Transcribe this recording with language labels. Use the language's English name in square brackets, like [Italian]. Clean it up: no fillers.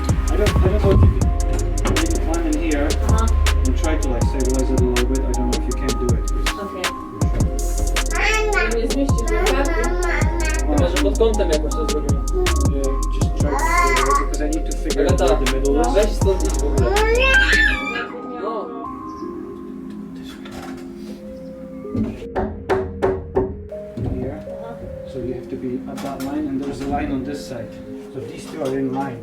[English] I don't know if you can climb in here and try to like stabilize it a little bit. I don't know if you can do it. Okay. [Polish] Nie zmieścisz na karty. Chyba, że pod kątem jakoś to zrobimy. [English] Just try to stabilize it because I need to figure out [Polish] Agata, [English] where the middle is. [Polish] weź stąd idź w ogóle. No. [English] Here. So you have to be at that line and there's a line on this side. So these two are in line.